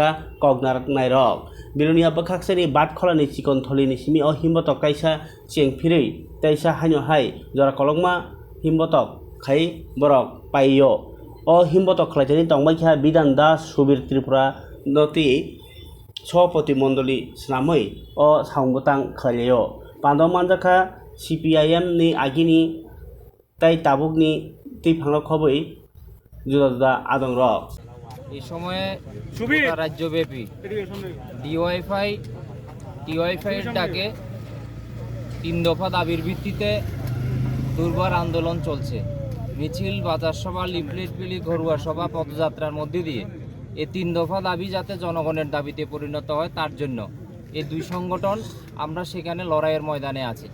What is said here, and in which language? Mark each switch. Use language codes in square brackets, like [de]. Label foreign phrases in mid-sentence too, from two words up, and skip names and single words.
[trp] kognar nairok Bilunia bakakse ni bat kholani chikon tholi ni simi o himbotok kaisa chengphirei taisa haino hai jora kolongma himbotok khai borok paiyo o himbotok khlaitani tongbai kha Bidan Das Subir Tripura noti [bn] সভাপতি মণ্ডলী [trp] স্নামই ও সাংবতাং খালিও পান্দ মানজাখা CPIM ni agini tai tabukni ti phanglo khoboi juda juda adong rok [bn] এই সময়ে গোটা রাজ্যব্যাপী ডিওয়াইফাই এর ডাকে 3 দফা দাবির ভিত্তিতে দুর্বার আন্দোলন চলছে। মিছিল, বাজার সভা, লিফলেট বিলি, ঘরোয়া সভা, পদযাত্রার মধ্যে দিয়ে এই 3 দফা দাবি যাতে জনগণের দাবিতে পরিণত হয় তার জন্য এই দুই সংগঠন আমরা সেখানে লড়াইয়ের ময়দানে আছি।